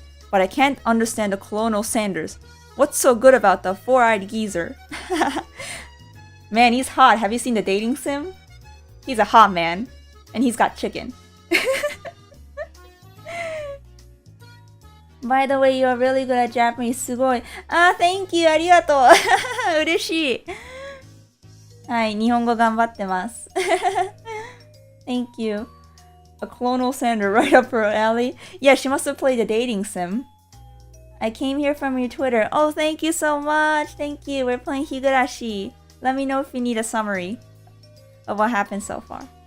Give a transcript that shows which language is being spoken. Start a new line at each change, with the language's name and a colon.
English: But I can't understand the Colonel Sanders. What's so good about the four-eyed geezer? Man, he's hot. Have you seen the dating sim? He's a hot man. And he's got chicken. By the way, you're really good at Japanese.
Japanese: すごい。
English: Thank you.
Japanese: ありがとう。嬉しい。はい、日本語頑張ってます。
English: Thank you. A Colonel Sander right up her alley. Yeah, she must have played a dating sim. I came here from your Twitter. Oh, thank you so much. Thank you. We're playing Higurashi. Let me know if you need a summary of what happened so far.